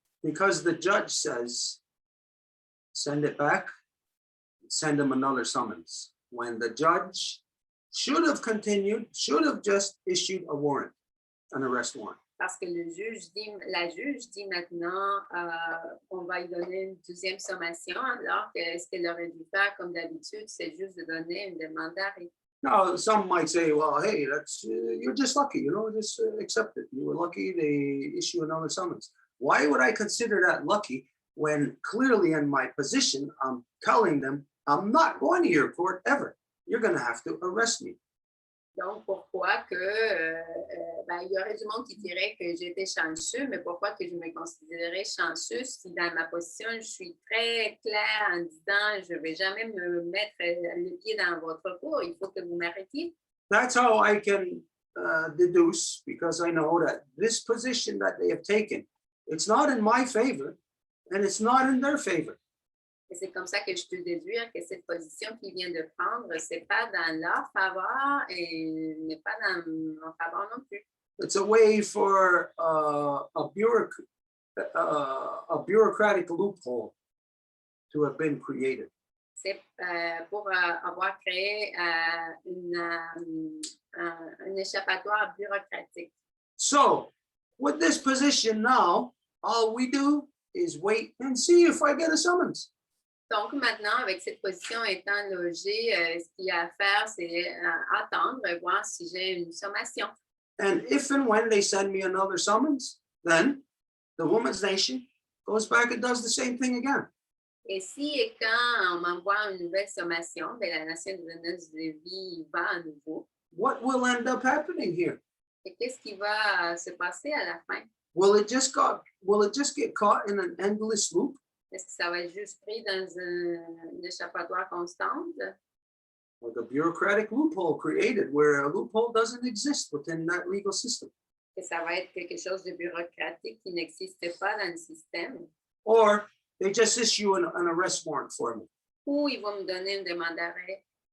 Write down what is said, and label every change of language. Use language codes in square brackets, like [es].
[en] Because the judge says, send it back, send them another summons. When the judge should have continued, should have just issued a warrant, an arrest warrant. [fr] Parce que la juge dit maintenant qu'on va lui donner une deuxième sommation, alors que ce qu'elle aurait dû faire, comme d'habitude, c'est juste de donner une demande d'arrêt. [en] Now, some might say, well, hey, that's you're just lucky, just accept it. You were lucky, they issue another summons. Why would I consider that lucky when clearly in my position, I'm telling them, I'm not going to your court ever. You're going to have to arrest me. [fr] Donc, pourquoi que, il y aurait du monde qui dirait que j'étais chanceux, mais pourquoi que je me considérais chanceux si dans ma position, je suis très claire en disant, je ne vais jamais me mettre le pied dans votre cour, il faut que vous m'arrêtiez. [en] That's how I can deduce, because I know that this position that they have taken, it's not in my favor and it's not in their favor. [fr] Et c'est comme ça que je peux déduire que cette position qu'ils viennent de prendre, ce n'est pas dans leur faveur et n'est pas dans mon faveur non plus. [en] It's a way for a bureaucratic loophole to have been created. [fr] C'est pour avoir créé un échappatoire bureaucratique. [en] So, with this position now, all we do is wait and see if I get a summons. [fr] Donc maintenant, avec cette position étant logée, ce qu'il y a à faire, c'est attendre, voir si j'ai une sommation. [en] And if and when they send me another summons, then the woman's nation goes back and does the same thing again. [fr] Et si et quand on m'envoie une nouvelle sommation, ben, la nation de jeunesse de vie va à nouveau. [en] What will end up happening here? [fr] Et qu'est-ce qui va se passer à la fin? [en] Will it just get caught in an endless loop? [fr] Est-ce que ça va être juste pris dans une échappatoire constante? [en] Like a bureaucratic loophole created where a loophole doesn't exist within that legal system? [fr] Que ça va être quelque chose de bureaucratique qui n'existe pas dans le système? [en] Or they just issue an arrest warrant for me. [fr] Ou ils vont me donner une demande d'arrêt?